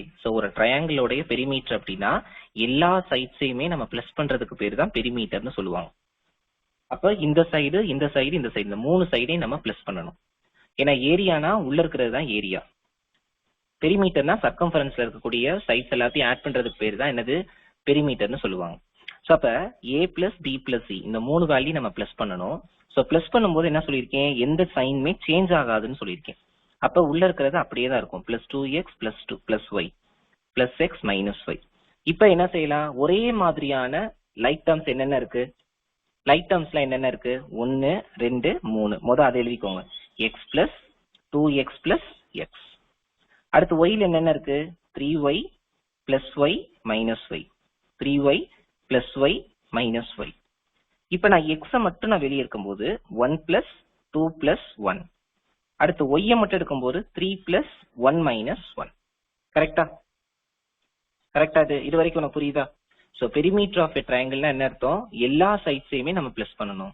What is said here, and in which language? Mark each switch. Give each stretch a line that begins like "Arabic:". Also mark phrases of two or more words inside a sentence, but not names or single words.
Tamil: ஸோ ஒரு ட்ரையாங்கிளோடைய பெரிமீட்டர் அப்படின்னா எல்லா சைட்ஸையுமே நம்ம பிளஸ் பண்றதுக்கு பேர் தான் பெரிமீட்டர்னு சொல்லுவாங்க. அப்ப இந்த சைடு, இந்த சைடு, இந்த சைடு, இந்த 3 சைடையும் நம்ம பிளஸ் பண்ணணும். ஏன்னா ஏரியானா உள்ள இருக்கிறது தான் ஏரியா, பெரிமீட்டர்னா சர்க்கம்ஃபரன்ஸ்ல இருக்கக்கூடிய சைட்ஸ் எல்லாத்தையும் ஆட் பண்றதுக்கு பேர் தான் என்னது, பெரிமீட்டர்னு சொல்லுவாங்க. ஸோ அப்ப
English: a plus b plus c
Tamil: இந்த 3 வேல்யூ நம்ம பிளஸ் பண்ணணும். ஸோ பிளஸ் பண்ணும்போது என்ன சொல்லியிருக்கேன், எந்த சைனுமே சேஞ்ச் ஆகாதுன்னு சொல்லியிருக்கேன். அப்ப உள்ள இருக்கிறது அப்படியே தான் இருக்கும், பிளஸ்
English: 2x plus 2 plus y plus x minus y.
Tamil: இப்ப என்ன செய்யலாம், ஒரே மாதிரியான
English: like terms
Tamil: என்னென்ன இருக்கு,
English: like terms
Tamil: என்னென்ன இருக்கு, 1 2 3. முதல் அதை எழுதிக்கோங்க,
English: x plus 2x plus x.
Tamil: அடுத்து yல என்னென்ன இருக்கு,
English: 3y plus y minus y, 3y plus y minus y.
Tamil: இப்ப நான் x மட்டும் நான் வெளியே இருக்கும்போது 1 plus 2 plus 1. அடுத்து y மட்டும் எடுக்கும்போது 3 plus 1 minus 1. கரெக்டா? கரெக்டா? இது வரைக்கும் உனக்கு புரியுதா? ஸோ
English: perimeter of a triangle
Tamil: என்ன அர்த்தம், எல்லா சைட்ஸையுமே நம்ம பிளஸ் பண்ணணும்.